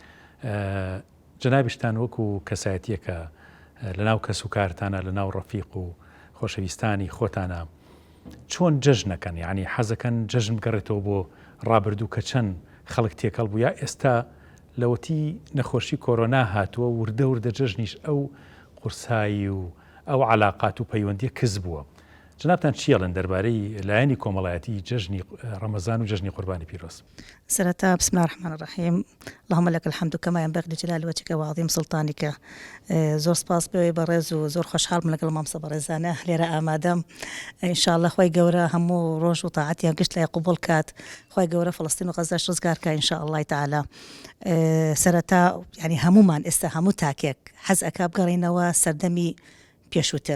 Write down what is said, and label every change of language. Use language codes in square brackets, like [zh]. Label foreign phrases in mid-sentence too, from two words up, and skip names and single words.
[ckb] جنابیشتان وەکو کەسایەتیەکە لەناو کەس و کارتانە لەناو ڕەفیق و خۆشەویستانی خۆتانە چۆن جەژنەکەن، یعنی حەزەکەن جەژن بگەڕێتەوە بۆ ڕابردوو کە چەند خەڵک تێکەڵ بوو یا ئێستا لەوەتی نەخۆشی کۆرۆنا هاتووە وردە وردە جەژنیش ئەو قورسایی و ئەو عەلاقات و پەیوەندیە کز بووە. جنابتان چیەڵێن دەربارەی لایەنی کۆمەڵایەتی جەژنی ڕەمەزان و جەژنی قوربانی پیرۆز؟ [ar] سرتا بسم الله الرحمن الرحيم. اللهم لك الحمد كما ينبغي لجلال وجهك وعظيم سلطانك. [ckb] زۆر سپاس بێ بەڕێز و زۆر خۆشحاڵ بم لەگەڵ مامۆستا بەڕێزانە لێرە ئامادەم. ئینشاءالله خوای گەورە هەموو ڕۆژ و تاعەتیان گشت لای قبول کات. خوای گەورە فەڵەستین و غەزاش ڕزگارکە [ar] ئینشاءالله تعالی. [ckb] سەرەتا یعنی هەمومان ئێستا هەموو تاکێک حەز ئەکا بگەڕێنەوە سەردەمی پێشووتر.